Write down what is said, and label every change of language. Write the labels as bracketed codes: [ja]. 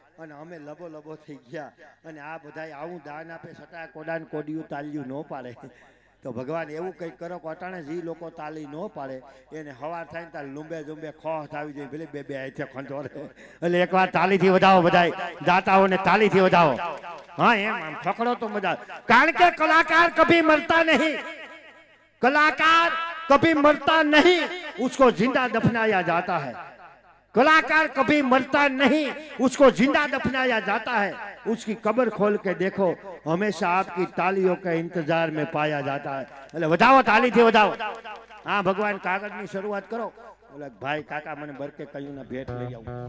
[gu] અને અમે લબો થઈ ગયા અને આ બધાય આવું દાન આપે છતાં કોડાને કોડિયું તાલ્યું ન પાડે તો ભગવાન એવું કંઈક કરો કે અટાણે જે લોકો તાલી ન પાડે એને હવાર થાય ને તાર લુંબે ખોહ થાવી જાય, ભલે બે હાથે ખંડોરે. એટલે એકવાર તાલીથી વધાવો, બધાય દાતાઓને તાલીથી વધાવો. હા એમ આમ પકડો તો મજા. કારણ કે [hi] કલાકાર કભી મરતા નહીં, कलाकार कभी मरता नहीं, उसको जिंदा दफनाया जाता है. कलाकार कभी मरता नहीं, उसको जिंदा दफनाया जाता है. उसकी कब्र खोल के देखो, हमेशा आपकी तालियों के इंतजार में पाया जाता है. [gu] એટલે વધાવો, તાલીથી વધાવો. હા ભગવાન કાગળની શરૂઆત કરો. ઓલા ભાઈ કાકા મને બરકે કહ્યું ને ભેટ લઈ આવું.